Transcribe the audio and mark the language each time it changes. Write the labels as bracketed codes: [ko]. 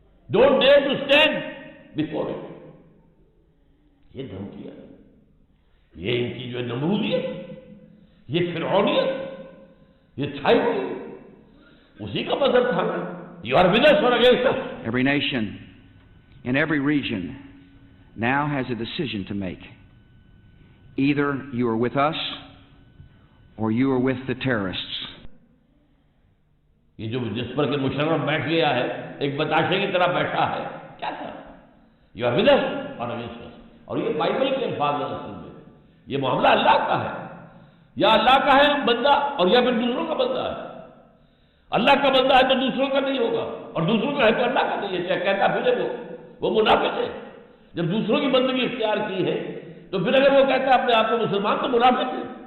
[en] Don't dare to stand before it. [ur] یہ دھمکیاں، یہ ان کی جو نمرودیت، یہ فرعونیت، یہ چھائی ہوئی، اسی کا مظہر تھا نا۔ [en] You are with us or against us. Every nation in every region now has a decision to make. Either you are with us or you are with the terrorists. [ur] یہ جو جس پر کہ مشرف بیٹھ گیا ہے، ایک بتاشے کی طرح بیٹھا ہے، کیا تھا؟ [en] You are with us or against us. [ur] اور یہ بائبل کے الفاظ ہیں، اصل میں یہ معاملہ اللہ کا ہے، یا اللہ کا ہے بندہ اور یا پھر دوسروں کا بندہ ہے۔ اللہ کا بندہ ہے تو دوسروں کا نہیں ہوگا، اور دوسروں کا ہے تو اللہ کا نہیں ہے، چاہے کہتا پھرے وہ منافق ہے۔ جب دوسروں کی بندگی اختیار کی ہے تو پھر اگر وہ کہتا ہے اپنے آپ کو مسلمان، تو منافق ہے۔